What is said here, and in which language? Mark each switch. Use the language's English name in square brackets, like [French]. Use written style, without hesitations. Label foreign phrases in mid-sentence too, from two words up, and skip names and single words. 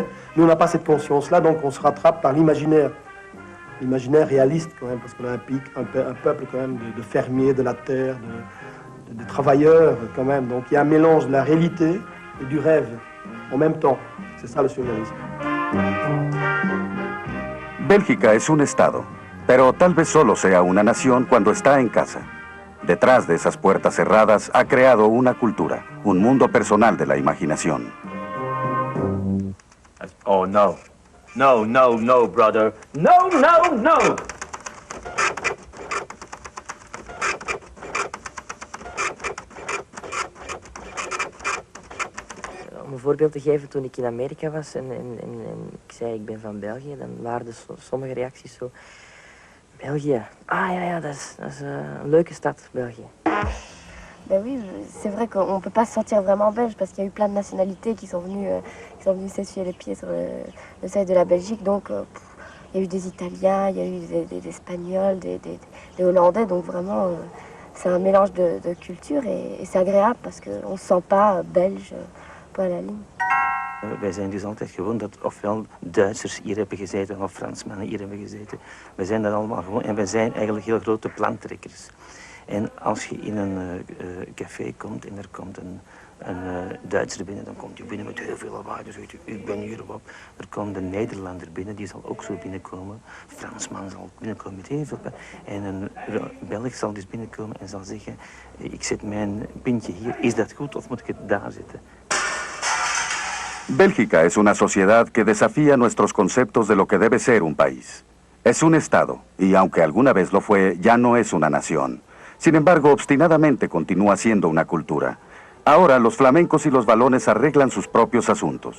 [French] Nous, on n'a pas cette conscience-là, donc on se rattrape par l'imaginaire. L'imaginaire réaliste quand même, parce qu'on a un peuple quand même de fermiers, de la terre, de travailleurs quand même. Donc il y a un mélange de la réalité et du rêve en même temps. C'est ça le surréalisme. [Spanish] Bélgica es un estado, pero tal vez solo sea una nación cuando está en casa. Detrás de esas puertas cerradas ha creado una cultura, un mundo personal de la imaginación. [English] Oh, no. No, no, no, brother. No, no, no! [Dutch] Om een voorbeeld te geven, toen ik in Amerika was en ik zei ik ben van België, dan waren sommige reacties zo... België, ah ja, dat is een leuke stad, België. [French] Ben oui, c'est vrai qu'on ne peut pas se sentir vraiment belge parce qu'il y a eu plein de nationalités qui sont venues s'essuyer les pieds sur le seuil de la Belgique. Donc il y a eu des Italiens, il y a eu des Espagnols, des Hollandais. Donc vraiment, c'est un mélange de cultures et c'est agréable parce qu'on ne se sent pas belge pour la ligne. [Dutch] Wij zijn dus altijd gewoon dat ofwel Duitsers hier hebben gezeten of Fransmannen hier hebben gezeten. We zijn dat allemaal gewoon en wij zijn eigenlijk heel grote plantrekkers. En als je in een café komt en er komt een Duitser binnen, dan komt hij binnen met heel veel lawaai. Dan zegt hij, ik ben hier op. Er komt een Nederlander binnen, die zal ook zo binnenkomen. Een Fransman zal binnenkomen met heel veel. En een Belg zal dus binnenkomen en zal zeggen, ik zet mijn pintje hier. Is dat goed of moet ik het daar zetten? [Spanish] Bélgica es una sociedad que desafía nuestros conceptos de lo que debe ser un país. Es un estado, y aunque alguna vez lo fue, ya no es una nación. Sin embargo, obstinadamente continúa siendo una cultura. Ahora los flamencos y los valones arreglan sus propios asuntos.